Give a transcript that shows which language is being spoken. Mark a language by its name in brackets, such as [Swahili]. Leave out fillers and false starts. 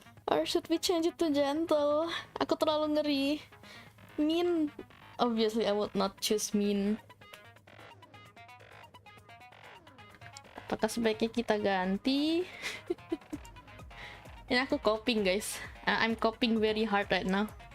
[English] Or should we change it to gentle? [Indonesian] Aku terlalu ngeri. [English] Mean? Obviously I would not choose mean. [Indonesian] Apakah sebaiknya kita ganti? Ini aku coping, guys. [English] I'm coping very hard right now.